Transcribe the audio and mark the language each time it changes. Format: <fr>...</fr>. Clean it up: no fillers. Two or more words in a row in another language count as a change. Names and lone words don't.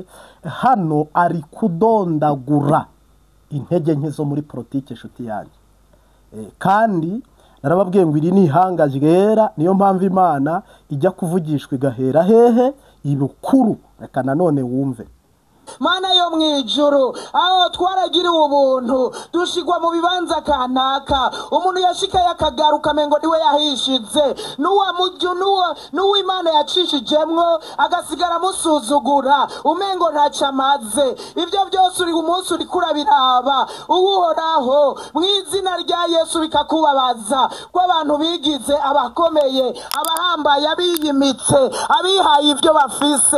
<rn>Hano ari kudondagura intege nke zo muri politike nshuti yanjye. Kandi narababwiye ngo iri ni ihanga ryera, niyo mpamvu Imana ijya kuvugishwa igahera hehe? Ibukuru. Reka nanone wumve. Mana yo mwijuru, aho twaragiriwe ubuntu dushigwa mu bibanza kanaka, umuntu yashika yakagaruka mengo niwe yahishize, nuwa Imana yacishijemwo agasigara musuzugura umengo ntacamaze. Ibyo byose uri umunsi uri kurabiraba uhoraho mu izina rya Yesu bikakubabaza ko abantu bigize abakomeye, abahambaye, abiyimitse, abihaye ibyo bafise.</rn>